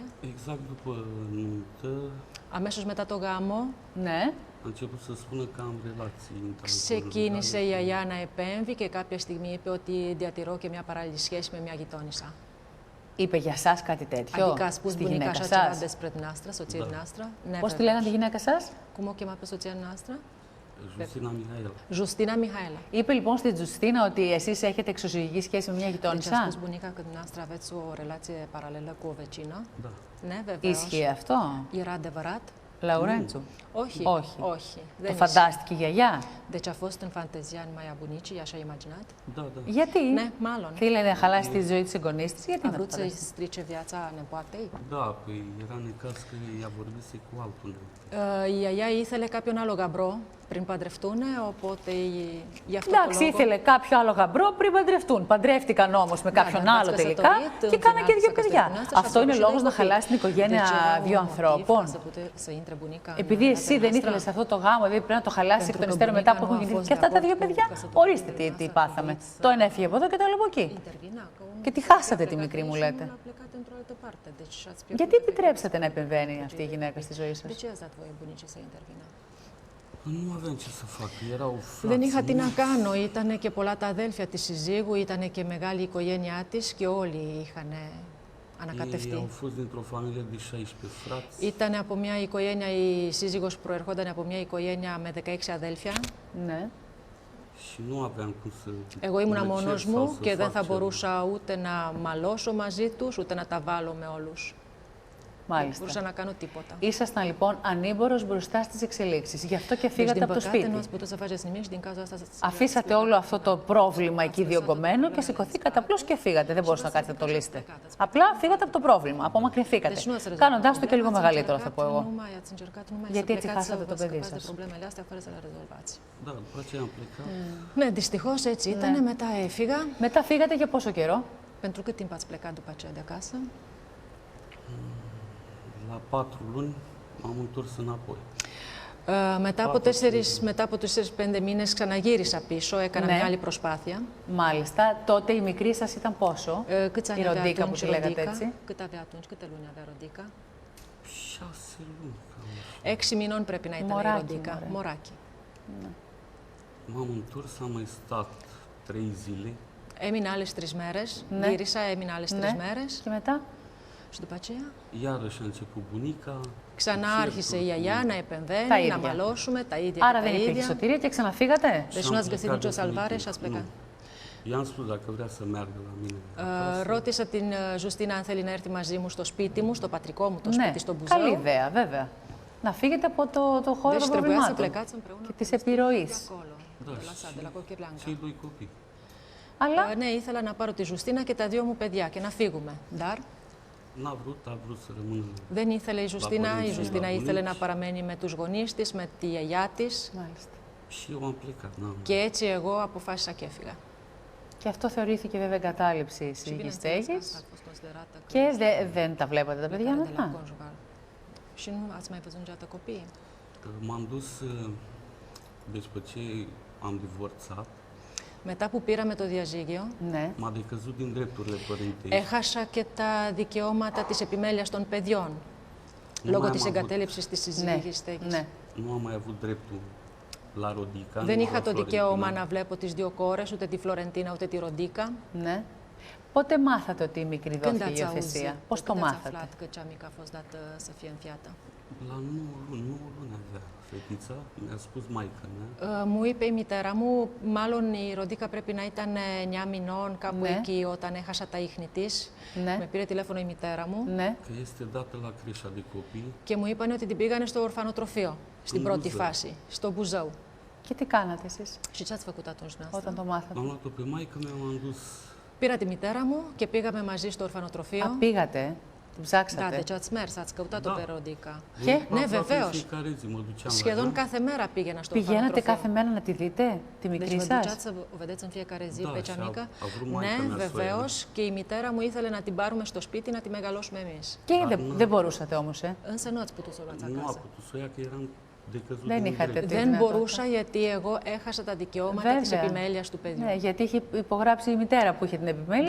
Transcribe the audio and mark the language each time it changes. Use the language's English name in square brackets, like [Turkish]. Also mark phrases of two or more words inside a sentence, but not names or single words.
[Romanian] Exact după nuntă. [Greek] Αμέσως μετά το γάμο, ναι, [Romanian] a început să spună că am relații. [Greek] ξεκίνησε η γιαγιά να επέμβει και κάποια στιγμή είπε ότι διατηρώ και μια παράλληλη σχέση με μια γειτόνισσα. Είπε για σας κάτι τέτοιο [Romanian] Adică a spus [Greek] στη [Romanian] bunica [Greek] γυναίκα [Romanian] așa ceva [Greek] σας? [Romanian] despre dumneavoastră, soția dumneavoastră? [Greek] Ναι, Πώς τη βεβαίως. λέγανε τη γυναίκα σας? [Romanian] Cum o chema pe soția noastră? Justina Mihaela. [Greek] Justina Mihaela. Είπε λοιπόν στη Τζουστίνα ότι εσείς έχετε εξωσυγική σχέση με μια [Romanian] Deci a [Greek] γειτόνισσα. [Romanian] spus bunica că dumneavoastră aveți o relație paralelă cu o vecină? Da. [Greek] Ναι, βεβαίως. Ισχύει αυτό? [Romanian] Era adevărat? [Greek] Λαουρέντσου? Όχι. Όχι. Όχι. Το Δεν φαντάστηκε η γιαγιά? [Romanian] Deci a fost în fantezia numai a bunicii, așa a imaginat? Da, da. [Greek] Γιατί? Ναι, μάλλον. Θέλει να χαλάσει τη ζωή της εγγονής της, γιατί [Romanian] A [Greek] να το [Romanian] vrut să-i [Greek] φανταστεί? [Romanian] strice viața nepoatei? Da, păi era necaz că ea vorbise cu altul. [Greek] Η γιαγιά ήθελε κάποιον άλλο γαμπρό πριν παντρευτούν, οπότε γι' αυτό Εντάξει, το λόγο... ήθελε κάποιο άλλο γαμπρό πριν παντρευτούν. Παντρεύτηκαν όμως με κάποιον άλλο τελικά και κάναν και δύο παιδιά. Αυτό είναι λόγος να χαλάσει την οικογένεια δύο ανθρώπων? Επειδή εσύ δεν ήθελες αυτό το γάμο, επειδή πρέπει να το χαλάσει εκ των υστέρων μετά που έχουν γεννηθεί και αυτά τα δύο παιδιά, ορίστε τι πάθαμε. Το ένα έφυγε από εδώ και το άλλο από εκεί. Και τη χάσατε τη μικρή μου, λέτε. Γιατί επιτρέψατε να επεμβαίνει αυτή η γυναίκα στη ζωή σας? [Romanian] Nu aveam ce să fac, erau frați. [Greek] Δεν είχα τι να κάνω. Ήταν και πολλά τα αδέλφια της συζύγου, ήταν και μεγάλη η οικογένειά της και όλοι είχαν ανακατευτεί. [Romanian] Ei au fost dintr-o familie de 16 frați. [Greek] Ήταν από μια οικογένεια, η σύζυγος προερχόταν από μια οικογένεια με 16 αδέλφια. Ναι. [Romanian] Și nu aveam cum să [Greek] Εγώ ήμουνα [Romanian] mă cer [Greek] μόνος [Romanian] sau [Greek] μου [Romanian] să [Greek] και δεν [Romanian] fac [Greek] θα [Romanian] ceva. [Greek] μπορούσα ούτε να μαλώσω μαζί τους, ούτε να τα βάλω με όλους. Δεν Μάλιστα. μπορούσα να κάνω τίποτα. Ήσασταν λοιπόν ανήμπορος μπροστά στις εξελίξεις. Γι' αυτό και φύγατε από το σπίτι. Αφήσατε όλο αυτό το πρόβλημα εκεί διωγγωμένο και σηκωθήκατε απλώς και φύγατε. Δεν μπορούσατε να κάτσετε να το λύσετε. Απλά φύγατε από το πρόβλημα, απομακρυνθήκατε. Κάνοντάς το και λίγο μεγαλύτερο, θα πω εγώ. Γιατί έτσι χάσατε το παιδί σας? [Romanian] Da, după aceea am plecat. [Greek] Ναι, δυστυχώς έτσι ήταν. Μετά έφυγα. Μετά φύγατε για πόσο καιρό? [Romanian] Pentru cât timp ați plecat după aceea de acasă? La 4 luni m-am întors înapoi. [Greek] Μετά από 4-5 μήνες ξαναγύρισα πίσω, έκανα μια άλλη προσπάθεια. Μάλιστα. Τότε η μικρή σας ήταν πόσο? [Romanian] Câți ani [Greek] Η [Romanian] avea [Greek] Ροντίκα που [Romanian] atunci [Greek] τη λέγατε [Romanian] Rodica? [Greek] έτσι? [Romanian] Cât avea atunci? Câte luni avea Rodica? 6 luni. [Greek] 6 μηνών πρέπει να ήταν Μωράκι, η Ροντίκα. μωρέ. Μωράκι. [Romanian] M-am întors, am mai stat 3 zile. [Greek] Έμεινα άλλες 3 μέρες. Ναι. Γύρισα, έμεινα άλλες 3 Ναι. μέρες. Και μετά? [Romanian] Și după aceea, Iarăși a început bunica. [Greek] ξανά άρχισε η γιαγιά να επεμβαίνει, Τα να ίδια. μαλώσουμε τα ίδια Άρα και τα δεν υπήρχε ίδια. σωτηρία και ξαναφύγατε? [Romanian] Deci nu ați găsit nicio salvare și ați plecat. I-am spus dacă vrea să meargă la mine. [Greek] Ρώτησα την Ζουστίνα αν θέλει να έρθει μαζί μου στο σπίτι μου, στο πατρικό μου το Ναι, σπίτι, στο Μπουζέο. καλή ιδέα, βέβαια. Να φύγετε από το χώρο [Romanian] Deci [Greek] των [Romanian] trebuia să [Greek] προβλημάτων [Romanian] plecați împreună [Greek] και της επιρροής. [Romanian] Da, de la Cochirleanca. cei doi copii. [Greek] Αλλά Ναι, ήθελα να πάρω τη Ζουστίνα και τα δύο μου παιδιά και να φύγουμε. [Romanian] Dar N-a vrut, a vrut să rămână. [Greek] δεν ήθελε η Ζουστίνα. Η πονήσει, Ζουστίνα να ήθελε να πονήσει. παραμένει με τους γονείς της, με τη γιαγιά της. μάλιστα. [Romanian] Și eu am plecat. N-am. [Greek] Και έτσι εγώ αποφάσισα και έφυγα. Και αυτό θεωρήθηκε βέβαια εγκατάλειψη συζυγής [Romanian] bineînțeles, [Greek] στέγης. [Romanian] asta a fost considerată că [Greek] Και δεν τα βλέπατε τα παιδιά [Romanian] plecare de la [Greek] μετά? [Romanian] conjugal. Și nu ați mai văzut niciodată copiii? M-am dus, deci pe ce am divorțat, [Greek] Μετά που πήραμε το διαζύγιο, Ναι. [Romanian] m-a decăzut din drepturile părintești. [Greek] έχασα και τα δικαιώματα της επιμέλειας των παιδιών. [Romanian] Nu [Greek] Λόγω [Romanian] mai [Greek] της [Romanian] am avut- [Greek] εγκατέλειψης της Ναι. συζυγικής στέγης. Ναι. [Romanian] Nu am mai avut dreptul la Rodica. [Greek] Δεν [Romanian] nu [Greek] είχα [Romanian] la [Greek] το δικαίωμα [Romanian] Florentina. [Greek] να βλέπω τις δύο κόρες, ούτε τη Φλωρεντίνα ούτε τη Ροντίκα. Ναι. Πότε μάθατε ότι η μικρή [Romanian] Când [Greek] δόθηκε [Romanian] ați [Greek] υιοθεσία? [Romanian] auzit, [Greek] Πώς το [Romanian] când ați [Greek] μάθατε? [Romanian] aflat că cea mică a fost dată să fie înfiată? La 9 luni avea fetița, mi-a spus maică mea. [Greek] Μου είπε η μητέρα μου, μάλλον η Ροντίκα πρέπει να ήταν 9 μηνών, κάπου Ναι. εκεί όταν έχασα τα ίχνη της. Ναι. Με πήρε τηλέφωνο η μητέρα μου Ναι. [Romanian] Că este dată la creșa de copii. [Greek] και μου είπαν ότι την πήγανε στο ορφανοτροφείο, στην πρώτη φάση, στο Μπουζău. Και τι κάνατε εσείς [Romanian] Și ce ați făcut atunci dumneavoastră? [Greek] όταν το μάθατε? [Romanian] Am luat-o pe maică mea, m-am dus. [Greek] Πήρα τη μητέρα μου και πήγαμε μαζί στο ορφανοτροφείο. Α, πήγατε, την ψάξατε. [Romanian] Da, deci ați mers, ați căutat-o pe Rodica. [Greek] Και? Ναι, [Romanian] Aproape [Greek] βεβαίως. [Romanian] fiecare zi mă duceam la [Greek] Σχεδόν [Romanian] ea. [Greek] κάθε μέρα πήγαινα στο Πηγαίνατε ορφανοτροφείο. κάθε μέρα να τη δείτε, τη [Romanian] Deci [Greek] μικρή [Romanian] vă [Greek] σας? [Romanian] duceați să o vedeți în fiecare zi Da, pe cea și a- mică? a vrut maica [Greek] Ναι, [Romanian] mea să o [Greek] βεβαίως. Και η μητέρα μου ήθελε να την πάρουμε στο σπίτι να τη μεγαλώσουμε εμείς. Και δεν μπορούσατε όμως, [Romanian] Însă nu ați putut să o luați Nu a acasă. putut să o ia, că eram de căzut [Greek] Δεν [Romanian] din [Greek] είχατε [Romanian] drept. [Greek] τη Δεν δυνατότητα. μπορούσα γιατί εγώ έχασα τα δικαιώματα της Βέβαια. επιμέλειας του παιδιού. Ναι, γιατί είχε υπογράψει η μητέρα που είχε την επιμέλεια,